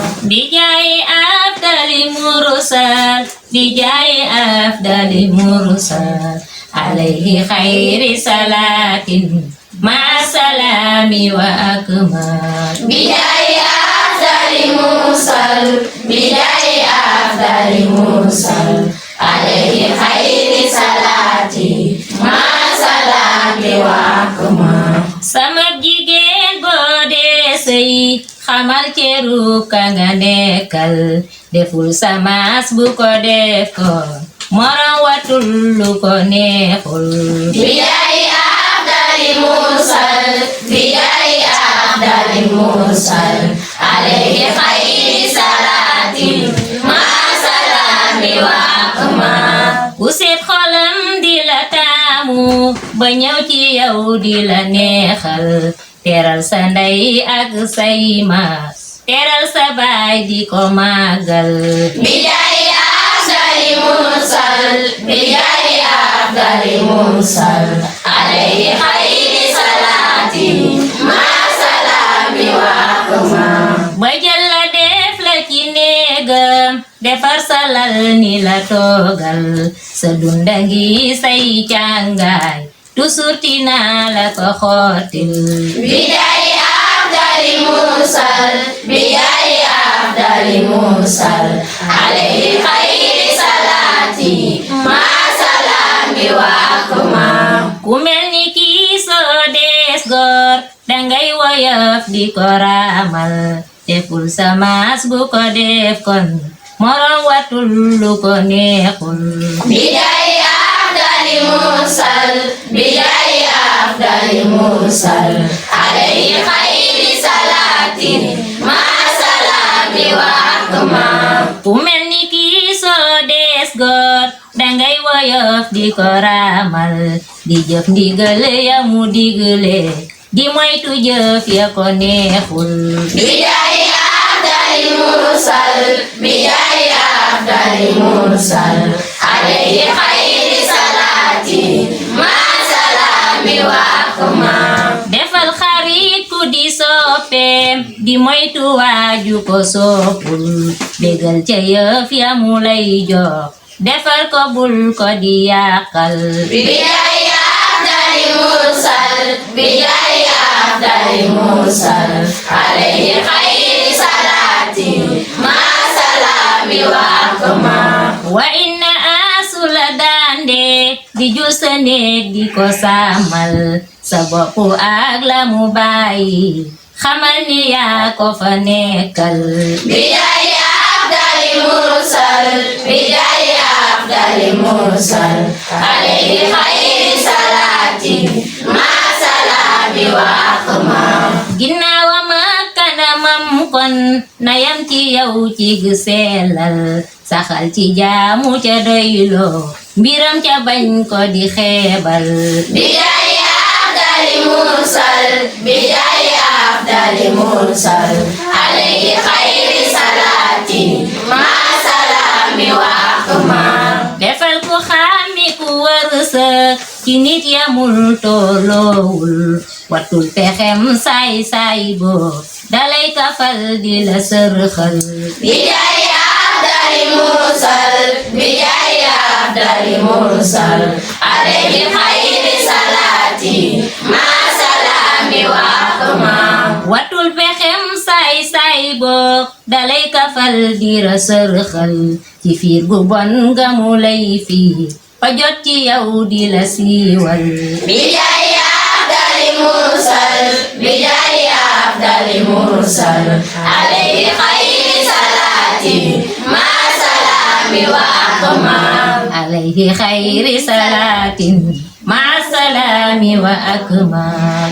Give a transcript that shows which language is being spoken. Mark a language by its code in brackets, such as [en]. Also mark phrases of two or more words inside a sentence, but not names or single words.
[ar] بجاه أفضل المرسل بجاه أفضل المرسل عليه خير صلاة مع السلام وأكمل بجاه أفضل المرسل بجاه أفضل المرسل عليه خير صلاة مع السلام وأكمل [wo] sama jigéen boo dee sëy xamal ceru ka nga nekkal deful samaas bu ko def ko morom watul lu ko neexul [ar] بجاه أفضل المرسل بجاه أفضل المرسل عليه خير صلاة مع السلام وأكمل [wo] ku seet xolam di la taamu ba ñëw ci yow di la neexal teral sa ndey ak say maas teral sa baay di ko màggal [ar] بجاه أفضل المرسل بجاه أفضل المرسل عليه خير صلاة مع السلام وأكمل [wo] ba jël la def la ci néegam defar sa lal ni la toogal sa dunda ngi say càngaay toujours tina la ko xottil [ar] بجاه أفضل المرسل بجاه أفضل المرسل عليه خير صلاة مع السلام وأكمل [wo] ku mel ni kii soo dees góor dangay woyof di ko raamal deful sa maas bu ko def kon morom watul lu ko neexul [ar] بجاه أفضل المرسل بجاه أفضل المرسل عليه خير صلاة مع السلام وأكمل [wo] ku mel ni kii soo dees góor dangay woyof di ko raamal di jëf ndigal ya mu digle di moytu jëf ya ko neexul [ar] بجاه أفضل المرسل بجاه أفضل المرسل عليه خير صلاة مع السلام وأكمل [wo] defal xarit ku di soppeem di moytu waaju ko soppul bégal ca yëf ya mu lay jox defal ko bul ko di yàqal [ar] بجاه أفضل المرسل بجاه أفضل المرسل عليه خير صلاة مع السلام وأكمل [wo] wa inna asula dande di jul sa néeg di ko sàmmal sa bopp ak la mu bàyyi xamal ni yaa ko fa nekkal [ar] بجاه أفضل المرسل بجاه أفضل المرسل عليه خير صلاة مع السلام وأكمل [wo] ginnaawam ak kanamam kon na yam ci yow ci gu sellal saxal ci jaamu ca doyloo mbiram ca bañ ko di xeebal [ar] بجاه أفضل المرسل بجاه أفضل المرسل عليه خير صلاة مع السلام وأكمل [wo] defal ku xàmmi ku wërsëg ci nit yamul tolloowul watul pexem saay saay boo dalay kafal di la sërxal [ar] بجاه أفضل المرسل بجاه أفضل المرسل عليه خير صلاة مع السلام وأكمل [wo] watul pexem saay saay boo dalay kafal di la sërxal ci fiir gu bon nga mu lay fii fa jot ci yow di la siiwal [ar] بجاه أفضل المرسل بجاه أفضل المرسل عليه خير صلاة مع السلام وأكمل عليه خير صلاة مع السلام وأكمل